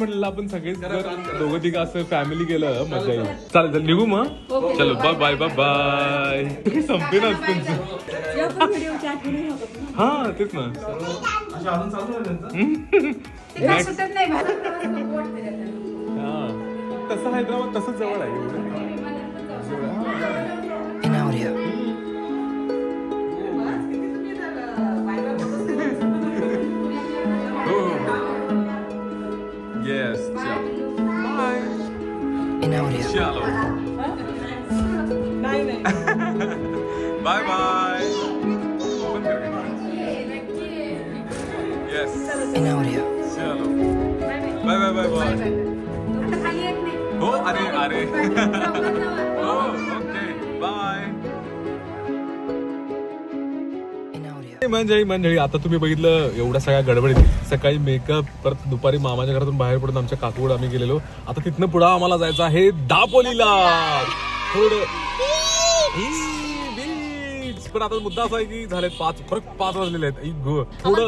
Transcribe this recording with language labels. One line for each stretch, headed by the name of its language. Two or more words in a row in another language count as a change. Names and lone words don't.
Marathi: म्हटलेलं आपण सगळेच जर दोघं तिघं असं फॅमिली गेलं मजा येईल चालेल चालेल निघू मग चलो
English: bye bye bye bye
Marathi: संपे ना हा तेच ना तसं हैदराबाद तसंच जवळ आहे
English: Yes, bye. Chalo. Bye bye. Yes. Chalo. Bye bye bye bye. Oh, are. Oh, okay. Bye.
Marathi: मंडळी आता तुम्ही बघितलं एवढ्या सगळ्या गडबडीत सकाळी मेकअप परत दुपारी मामाच्या घरातून बाहेर पडून आमच्या काकूड आम्ही गेलेलो आता तिथनं पुढे आम्हाला जायचं आहे दापोलीला थोडं बीच पण आता मुद्दा असा आहे की झाले 5 वाजलेले आहेत थोडं